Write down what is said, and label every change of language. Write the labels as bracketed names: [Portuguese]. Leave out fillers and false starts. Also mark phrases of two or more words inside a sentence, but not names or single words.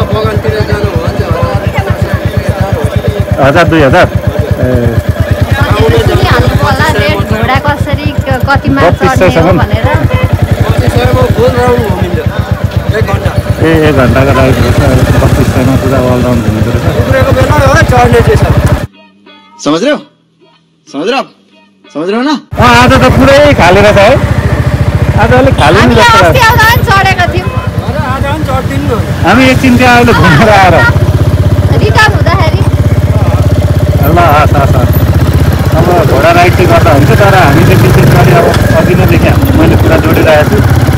[Nepali] 1000-2000 ए 1 घन्टाको राइड रहेछ। 2500मा पुरा अलराउन्ड घुम्दो रहेछ। [Hindi] समझ रहे हो ना? [Nepali] आज त पुरै खाली रहेछ है। आज अलिक खाली नि जस्तो लाग्छ। हामी एकछिन त्यहाँ अहिले घुमेर आएर ल हस्। अब घोडा राइड चाहिँ गर्दा हुन्छ, तर हामी चाहिँ विशेष गरी अब अघि नैदेखि मैले कुरा जोडिरहेको छु।